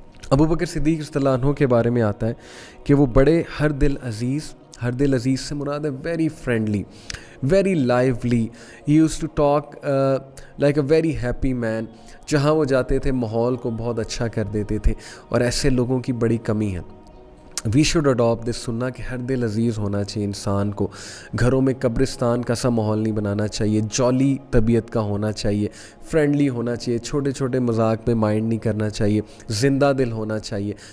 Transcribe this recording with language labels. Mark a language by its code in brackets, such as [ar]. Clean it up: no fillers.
[ur] ابو بکر صدیق رضی اللہ عنہ کے بارے میں آتا ہے کہ وہ بڑے ہر دل عزیز سے مراد ہے [en] Very friendly, very lively. He used to talk like a very happy man. [ur] جہاں وہ جاتے تھے ماحول کو بہت اچھا کر دیتے تھے, اور ایسے لوگوں کی بڑی کمی ہے. [en] we should adapt this [ur] سننا کہ ہر دل عزیز ہونا چاہیے انسان کو. گھروں میں قبرستان کا سا ماحول نہیں بنانا چاہیے, جالی طبیعت کا ہونا چاہیے, فرینڈلی ہونا چاہیے, چھوٹے چھوٹے مذاق میں مائنڈ نہیں کرنا چاہیے, زندہ دل ہونا چاہیے.